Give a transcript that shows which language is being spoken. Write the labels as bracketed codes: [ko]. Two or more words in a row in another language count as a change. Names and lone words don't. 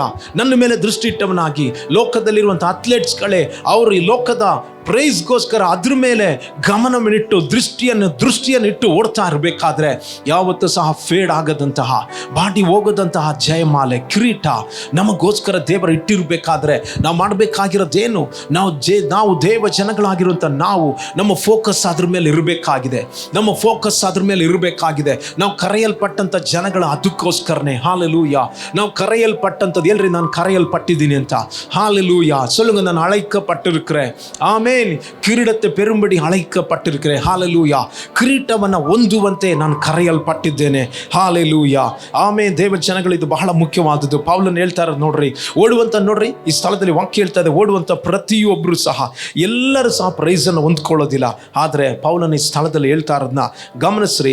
[kn] ನನ್ನ ಮೇಲೆ ದೃಷ್ಟಿ ಇಟ್ಟವನಾಗಿ, ಲೋಕದಲ್ಲಿರುವಂಥ ಅಥ್ಲೆಟ್ಸ್ಗಳೇ, ಅವರು ಈ ಲೋಕದ ಪ್ರೈಸ್ಗೋಸ್ಕರ ಅದ್ರ ಮೇಲೆ ಗಮನವನ್ನಿಟ್ಟು ದೃಷ್ಟಿಯನ್ನಿಟ್ಟು ಓಡ್ತಾ ಇರಬೇಕಾದ್ರೆ ಯಾವತ್ತೂ ಸಹ ಫೇಡ್ ಆಗದಂತಹ, ಬಾಡಿ ಹೋಗದಂತಹ ಜಯಮಾಲೆ, ಕಿರೀಟ ನಮಗೋಸ್ಕರ ದೇವರು ಇಟ್ಟಿರಬೇಕಾದ್ರೆ ನಾವು ಮಾಡಬೇಕಾಗಿರೋದೇನು? ನಾವು ದೇವ ಜನಗಳಾಗಿರುವಂಥ ನಮ್ಮ ಫೋಕಸ್ ಅದ್ರ ಮೇಲೆ ಇರಬೇಕಾಗಿದೆ. ನಾವು ಕರೆಯಲ್ಪಟ್ಟಂಥ ಕರೆಯಲ್ಪಟ್ಟಂಥ ಜನಗಳ ಅದಕ್ಕೋಸ್ಕರನೇ. ಹಾಲೆಲೂಯ. ನಾವು ಕರೆಯಲ್ಪಟ್ಟಂಥದ್ದು ಎಲ್ರಿ, ನಾನು ಕರೆಯಲ್ಪಟ್ಟಿದ್ದೀನಿ ಅಂತ. ಹಾಲೆಲೂಯ. [ta] சொல்லுங்க, நான் அழைக்கப்பட்டிருக்கிறேன். ಆಮೇನ್. ಕಿರೀಟத்தை பெரும்படி அழைக்கப்பட்டிருக்கிறேன். [kn] ಹಾಲೆಲೂಯ. ಕಿರೀಟವನ್ನು ಹೊಂದುವಂತೆ ನಾನು ಕರೆಯಲ್ಪಟ್ಟಿದ್ದೇನೆ. ಹಾಲೆಲೂಯ. ಆಮೇನ್. ದೇವ ಜನಗಳು, ಇದು ಬಹಳ ಮುಖ್ಯವಾದದ್ದು. ಪೌಲನು ಹೇಳ್ತಾ ಇರೋದು ನೋಡ್ರಿ, ಓಡುವಂತ ನೋಡ್ರಿ, ಈ ಸ್ಥಳದಲ್ಲಿ ವಾಕ್ಯ ಹೇಳ್ತಾ ಇದೆ, ಓಡುವಂತ ಪ್ರತಿಯೊಬ್ಬರು ಸಹ, ಎಲ್ಲರೂ ಸಹ ಪ್ರೈಸನ್ನು ಹೊಂದ್ಕೊಳ್ಳೋದಿಲ್ಲ. ಆದರೆ ಪೌಲನ ಈ ಸ್ಥಳದಲ್ಲಿ ಹೇಳ್ತಾ ಇರೋದನ್ನ ಗಮನಿಸ್ರಿ.